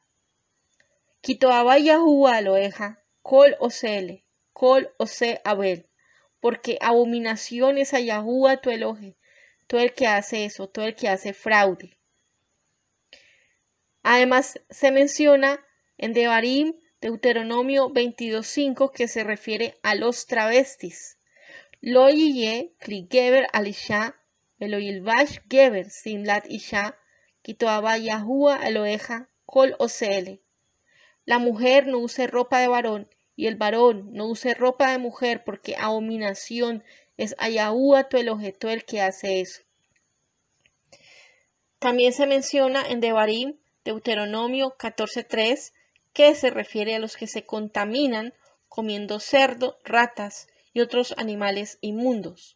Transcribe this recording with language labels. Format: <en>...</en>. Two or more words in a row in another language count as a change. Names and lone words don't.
<he>כי תועבת יהוה אלהיך כל עשה אלה כל עשה עול,</he> <es>porque abominación es a Yahuwah tu Elohe, todo el que hace eso, todo el que hace fraude. Además se menciona en Devarim, Deuteronomio 22:5 que se refiere a los travestis.</es> <he>לא יהיה כלי גבר על אשה ולא ילבש גבר שמלת אשה כי תועבת יהוה אלהיך כל עשה אלה.</he> <es>La mujer no use ropa de varón y el varón no use ropa de mujer, porque abominación es a Yahuwah tu Elohe, todo el que hace eso. También se menciona en Devarim, Deuteronomio 14:3, que se refiere a los que se contaminan comiendo cerdo, ratas y otros animales inmundos.</es>